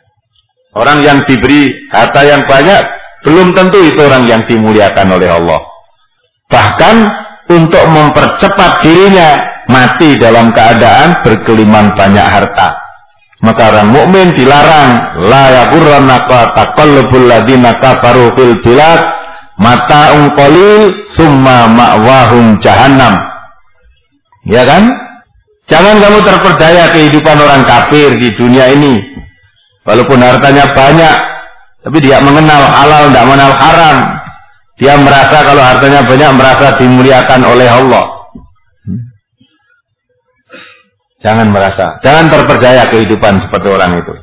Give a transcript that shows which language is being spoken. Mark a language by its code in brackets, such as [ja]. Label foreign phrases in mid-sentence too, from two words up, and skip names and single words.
[id] Orang yang diberi harta yang banyak, belum tentu itu orang yang dimuliakan oleh Allah. Bahkan untuk mempercepat dirinya mati dalam keadaan bergelimang banyak harta. Maka orang mukmin dilarang [ar] لا يغرنك تقلب الذين كفروا في البلاد متاع قليل ثم مأواهم جهنم. [id] Ya kan? Jangan kamu terperdaya kehidupan orang kafir di dunia ini. Walaupun hartanya banyak, tapi dia mengenal halal, tidak mengenal haram. Dia merasa kalau hartanya banyak, merasa dimuliakan oleh Allah. Jangan merasa, jangan terperdaya kehidupan seperti orang itu.